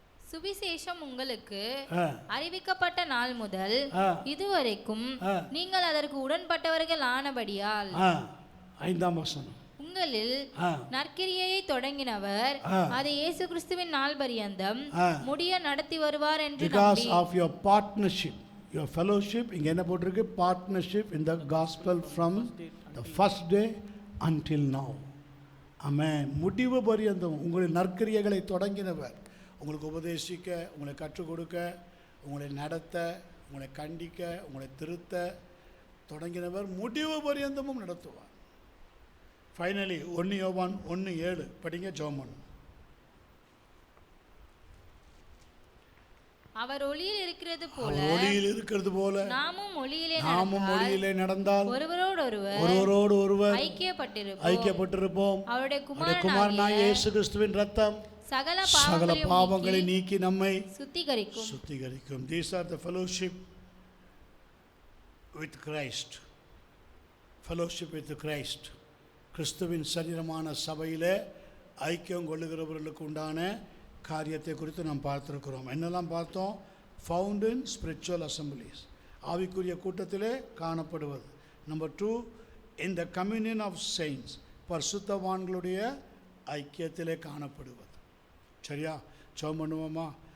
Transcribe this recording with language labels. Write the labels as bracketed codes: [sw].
[ta] சுவிசேஷம் உங்களுக்கு அறிவிக்கப்பட்ட நாள் முதல் இதுவரைக்கும் நீங்கள் அதற்கு உடன்பட்டவர்கள் ஆனபடியால் 5ஆம் வசனம், உங்களில் நற்கிரியையை தொடங்கினவர் அதை இயேசு கிறிஸ்துவின் நாள் பரியந்தம் முடிய நடத்தி வருவார் என்று [en] because of your partnership, your fellowship. [ta] இங்க என்ன போட்டிருக்கு? [en] partnership in the gospel from the first day until now. [ta] ஆமென். முடிவு பரியந்தம் உங்களுடைய நற்கிரியைகளை தொடங்கினவர், உங்களுக்கு உபதேசிக்க, உங்களை கற்றுக் கொடுக்க, உங்களை நடத்த, உங்களை கண்டிக்க, உங்களை திருத்த தொடங்கினவர் முடிவு பரியந்தமும் நடத்துவார். ஃபைனலி 1 யோவான் 1:7 படிங்க, ஜெபம். அவர் ஒளியில் இருக்கிறது போல நாமும் ஒளியிலே நடந்தால் ஒருவரோடு ஒருவர் ஐக்கியப்பட்டிருப்போம். அவருடைய குமாரனாகிய இயேசு கிறிஸ்துவின் இரத்தம் சகல பாவங்களை நீக்கி நம்மை சுத்திகரிக்கும். [en] These are the fellowship with Christ. Fellowship with Christ. [ta] கிறிஸ்துவின் சரீரமான சபையிலே ஐக்கியம் கொள்ளுகிறவர்களுக்கு உண்டான காரியத்தை குறித்து நாம் பார்த்துருக்கிறோம். என்னெல்லாம் பார்த்தோம்? ஃபவுண்ட் இன் ஸ்பிரிச்சுவல் அசம்பிளிஸ், ஆவிக்குரிய கூட்டத்திலே காணப்படுவது. Number 2, in the communion of செயின்ட்ஸ், பரிசுத்தவான்களுடைய ஐக்கியத்திலே காணப்படுவது. சரியா? ஜெபம் பண்ணுவோமா?